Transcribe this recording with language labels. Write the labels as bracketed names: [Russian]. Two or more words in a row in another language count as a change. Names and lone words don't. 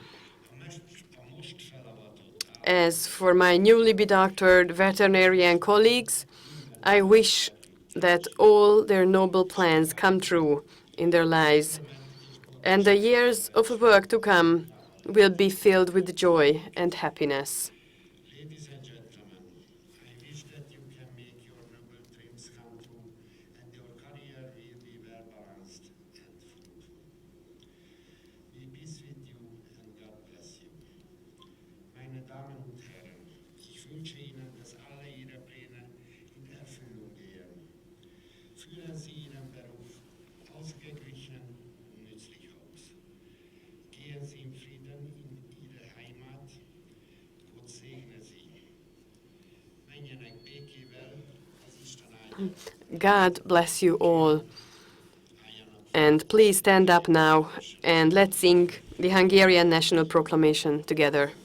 [English] As for my newly bedoctored veterinarian colleagues, I wish that all their noble plans come true in their lives, and the years of work to come will be filled with joy and happiness. Ladies and gentlemen, I wish that you can make your noble dreams come true and your career will be well balanced and fruitful. Be peace with you and God bless you. [German] Meine Damen und Herren, ich wünsche Ihnen, dass alle Ihre Pläne in Erfüllung gehen. Führen Sie Ihren Beruf ausgeglichen und nützlich aus. Gehen Sie in Frieden in Ihre Heimat. Gott segne Sie. [Hungarian] Menjenek békével az Isten áldja. [English] God bless you all. And please stand up now and let's sing the Hungarian National Proclamation together.